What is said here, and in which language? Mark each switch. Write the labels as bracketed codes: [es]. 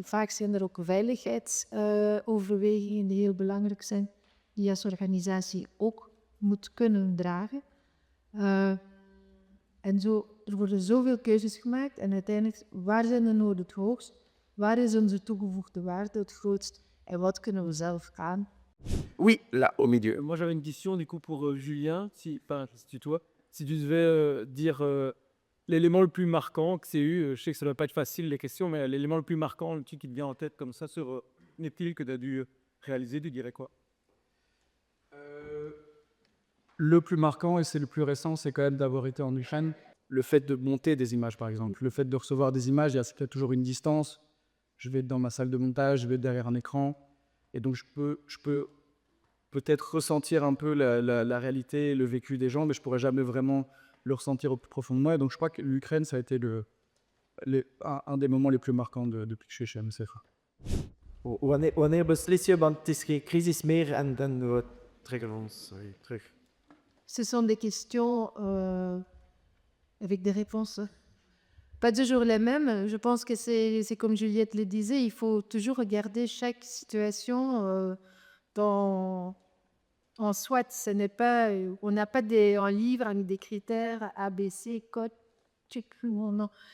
[nl] Vaak zijn er ook veiligheidsoverwegingen die heel belangrijk zijn, die je als organisatie ook moet kunnen dragen. En zo, er worden zoveel keuzes gemaakt en uiteindelijk, waar zijn de noden het hoogst? Waar is onze toegevoegde waarde het grootst? En wat kunnen we zelf aan? [fr] Oui, là, au milieu. Moi, j'avais une question du coup pour Julien, si tu devais dire l'élément le plus marquant que c'est eu, je sais que ça ne doit pas être facile les questions, mais l'élément le plus marquant, le truc qui te vient en tête comme ça sur Neptile que tu as dû réaliser, tu dirais quoi? Le plus marquant, et c'est le plus récent, c'est quand même d'avoir été en Ukraine. Le fait de monter des images, par exemple. Le fait de recevoir des images, il y a peut-être toujours une distance. Je vais être dans ma salle de montage, je vais être derrière un écran. Et donc, je peux peut-être ressentir un peu la réalité, le vécu des gens, mais je ne pourrais jamais vraiment le ressentir au plus profond de moi. Et donc, je crois que l'Ukraine, ça a été un des moments les plus marquants depuis que je suis chez MSF. [nl] Wanneer beslis je, want het is geen crisis meer en dan we trekken ons terug. [fr] Ce sont des questions avec des réponses pas toujours les mêmes. Je pense que c'est comme Juliette le disait, il faut toujours regarder chaque situation en soi. On n'a pas un livre avec des critères A, B, C, code, check, non.